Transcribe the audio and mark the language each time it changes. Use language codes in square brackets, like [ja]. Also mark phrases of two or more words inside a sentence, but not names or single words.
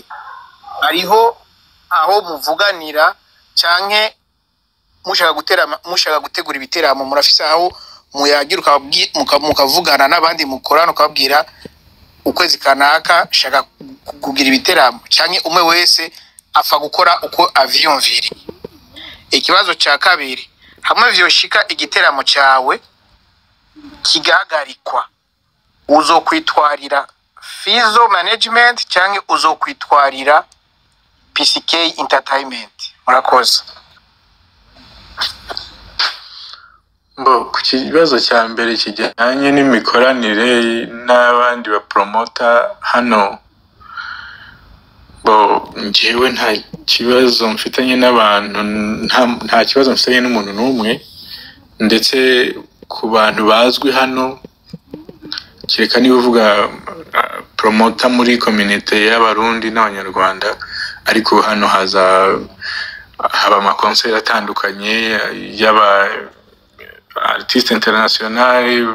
[rn] Ariho aho muvuganira canke mushaka gutegura ibiteramo, murafise aho muyagira mukavugana n'abandi mukorana ukabwira ukwezi kanaka shaka kugira ibiteramo, canke umwe wese afa gukora uko avyumvira? Ikibazo ca kabiri, hamwe vyoshika igiteramo cyawe kigahagarikwa, uzokwitwarira Fizzo management canke uzokwitwarira PCK entertainment? Murakoze. [rw] Ku kibazo cya mbere kijyanye n'imikoranire n'abandi ba promoter hano, njyewe nta kibazo mfitanye n'abantu, nta kibazo mfitanye n'umuntu n'umwe, ndetse ku bantu bazwi hano, kereka niba uvuga promoter muri community y'abarundi n'abanyarwanda, ariko hano haba amakoncert atandukanye y'aba [fr] artiste international.